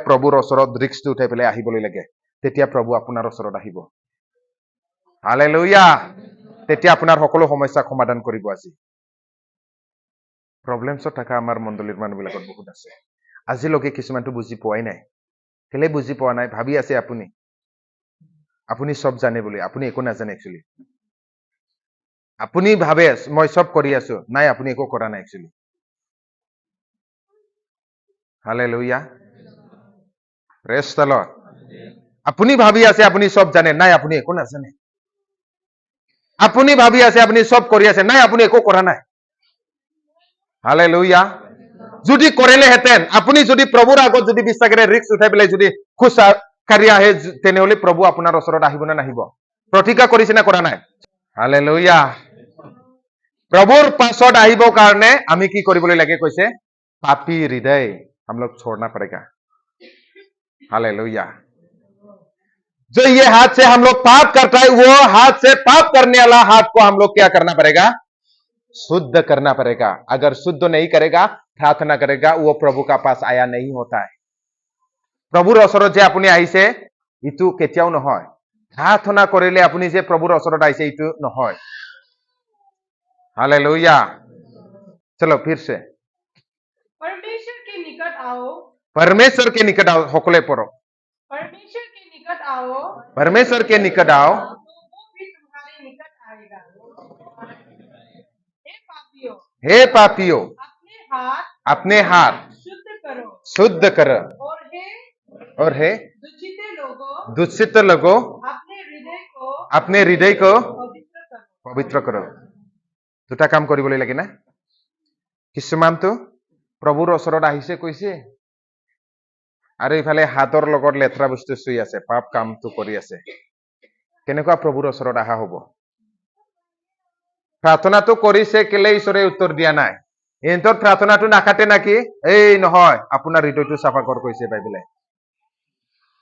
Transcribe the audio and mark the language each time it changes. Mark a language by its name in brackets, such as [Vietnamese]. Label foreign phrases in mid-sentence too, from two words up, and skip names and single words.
[Assamese] প্ৰভুৰ ওচৰত ৰিস্কটো উঠাই পেলাই আহিবলৈ লাগে তেতিয়া প্ৰভু আপোনাৰ ওচৰত আহিব হালেলুয়া তেতিয়া আপোনাৰ সকলো সমস্যা সমাধান কৰিব আজি প্ৰবলেমছত থকা আমাৰ মণ্ডলীৰ মানুহবিলাকত বহুত আছে আজিলৈকে কিছুমানটো বুজি পোৱাই নাই কেলে বুজি পোৱা নাই ভাবি আছে আপুনি সব জানে বুলি আপুনি একো নাজানে একচুয়ালি আপুনি ভাবে মই সব কৰি আছো নাই আপুনি একো কৰা নাই একচুয়ালি হালেলুয়া [English] praise the Lord [Assamese] আপুনি ভাবি আছে আপুনি সব জানে নাই আপুনি একো নাজানে আপুনি ভাবি আছে আপুনি সব কৰি আছে নাই আপুনি একো কৰা নাই হালেলুয়া যদি কৰিলেহেঁতেন আপুনি যদি প্ৰভুৰ আগত যদি বিশ্বাসেৰে ৰিস্ক উঠাই পেলাই যদি খোজ কাঢ়ি আহে তেনেহলে প্ৰভু আপোনাৰ ওচৰত আহিব না নাহিব প্ৰতিজ্ঞা কৰিছে না কৰা নাই হালেলুয়া প্ৰভুৰ পাছত আহিবৰ কাৰণে আমি কি কৰিবলৈ লাগে কৈছে পাপী হৃদয় [Hindi] हम लोग छोड़ना पड़ेगा हालेलुया जो ये हाथ से हम लोग पाप करता है वो हाथ से पाप करने वाला हाथ को हम लोग क्या करना पड़ेगा शुद्ध करना पड़ेगा अगर शुद्ध नहीं करेगा प्रार्थना करेगा वो प्रभु का पास आया नहीं होता है [Assamese] প্ৰভুৰ ওচৰত যে আপুনি আহিছে ইটো কেতিয়াও নহয় প্ৰাৰ্থনা কৰিলে আপুনি যে প্ৰভুৰ ওচৰত আহিছে ইটো নহয় [Hindi] हालेलुया चलो फिर से परमेश्वर के निकट आओ हकले पढ़ो परमेश्वर के निकट आओ हे पापियों अपने हाथ शुद्ध करो और हे दूषित लोगों अपने हृदय को पवित्र करो [Assamese] দুটা কাম কৰিবলৈ লাগে না কিছুমানটো প্ৰভুৰ ওচৰত আহিছে কৈছে আৰু ইফালে হাতৰ লগত লেথৰা বস্তু চুই আছে পাপ কামটো কৰি আছে কেনেকুৱা প্ৰভুৰ ওচৰত আহা হ'ব প্ৰাৰ্থনাটো কৰিছে কেলে ঈশ্বৰে উত্তৰ দিয়া নাই এন্তৰ প্ৰাৰ্থনাটো নাকাটে নাকি এই নহয় আপোনাৰ হৃদয়টো চাফা কৰ কৈছে বাইবেলে